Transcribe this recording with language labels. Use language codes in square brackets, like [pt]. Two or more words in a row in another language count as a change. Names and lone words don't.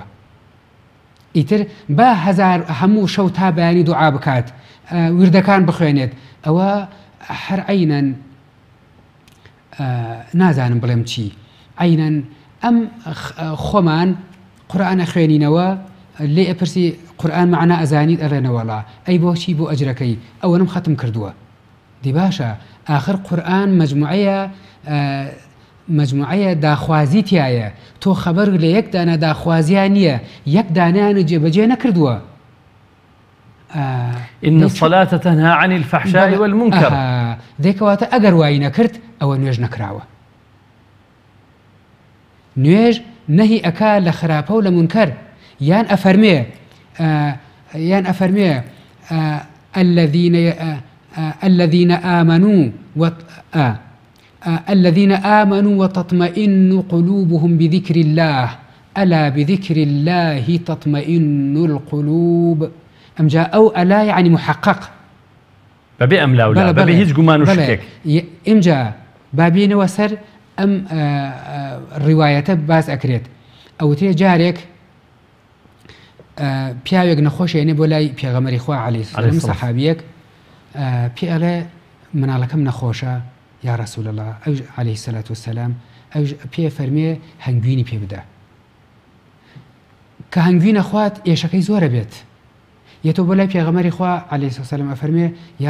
[ckb] ئیتر با هەزار هەموو شەو تا بەیانی دوعا بکات، وردەکان بخوێنێت، ئەوە هەر عینەن نازانم بڵێم چی، عینەن ئەم خۆمان قورئانە خوێنینەوە، لێ ئەپرسی قورئان معنە ئەزانیت، ئەڵێنەوەڵا ئەی بۆچی بۆ ئەجرەکەی ئەوەنم ختم کردووە. دی باشە ئاخر قورئان مجموعەیە داخوازی تایە، تۆ خەبەر لە یەک دانە داخوازیان نییە، یەک دانیان جێبەجێ نەکردووە. [ar] إن الصلاة تنهى عن الفحشاء والمنكر. [ckb] دەیکەواتە ئەگەر وای نەکرد ئەوە نوێژ نەکراوە. نوێژ نەهی ئەکا لە خراپە و لە منکەر، یان ئەفەرمێ [ar] الذين آمنوا وتطمئن قلوبهم بذكر الله ألا بذكر الله تطمئن القلوب. أم جاء أو ألا يعني محقق، [ckb] بەبێ ئەم لاولا بەبێ هیچ گومان و شتێک. ئینجا بابینەوە سەر ئەم ڕیوایەتە باز ئەکرێت ئەوتێ جارێک پیاوێک نەخۆشێنێ بۆ لای پێغەمبەری خوا [ar] عەلەیهی سەلام [ckb] سەحابیەک پێ ئەڵێ مناڵەکەم نەخۆشە [ar] یا ڕەسوول الله [ckb] ئەو [ar] عەلەیهی سەلات وسەلام [ckb] ئەو پێ فەرمێ هەنگوینی پێ بدە کە هەنگوینە خوات ئێشەکەی زۆرە بێت یەتۆ بۆ لای پێغەمبەری خوا [ar] عەلەیهی سەلام [ckb] ئەفەرمێ یا